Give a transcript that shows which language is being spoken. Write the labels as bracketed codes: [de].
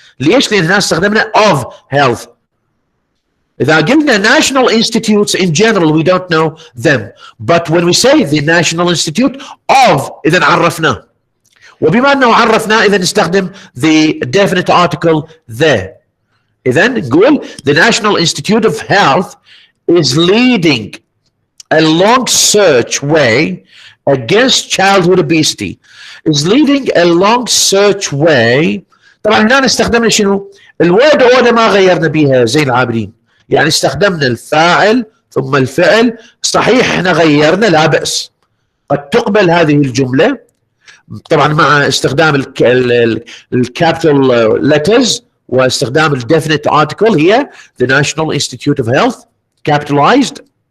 [ar] ليش؟ لأن هنا استخدمنا of health. [en] إذا قلنا national institutes in general we don't know them, but when we say the National Institute of إذا عرفناه، وبما أنه عرفناه إذا نستخدم the definite article there. إذا نقول the National Institute of Health is leading a long search way against childhood obesity. is leading a long search way. [ar] طبعا هنا استخدمنا شنو؟ الورد اوردر ما غيرنا بيها زين العابدين، يعني استخدمنا الفاعل ثم الفعل. صحيح احنا غيرنا لا بأس، قد تقبل هذه الجملة طبعا مع استخدام الكابيتال letters واستخدام الديفينيت ارتكل هي the National Institute of Health capitalized.